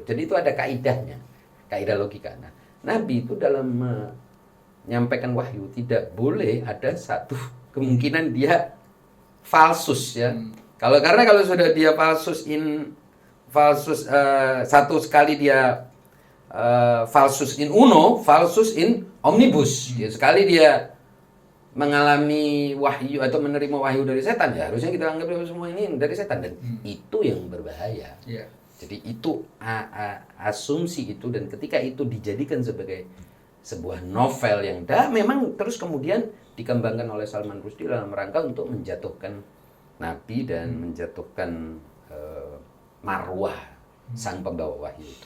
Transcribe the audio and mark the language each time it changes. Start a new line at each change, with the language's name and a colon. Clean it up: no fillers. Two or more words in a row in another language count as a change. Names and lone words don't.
Indonesian: Jadi itu ada kaidahnya, kaidah logika. Nah, Nabi itu dalam menyampaikan wahyu tidak boleh ada satu kemungkinan dia falsus ya. Karena kalau sudah dia falsus satu sekali dia
Latin: falsus in uno, falsus in omnibus.
Indonesian: Ya, sekali dia mengalami wahyu atau menerima wahyu dari setan, ya harusnya kita anggap semua ini dari setan, dan itu yang berbahaya. Jadi itu asumsi itu, dan ketika itu dijadikan sebagai sebuah novel yang memang terus kemudian dikembangkan oleh Salman Rushdie dalam rangka untuk menjatuhkan Nabi dan menjatuhkan marwah sang pembawa wahyu itu.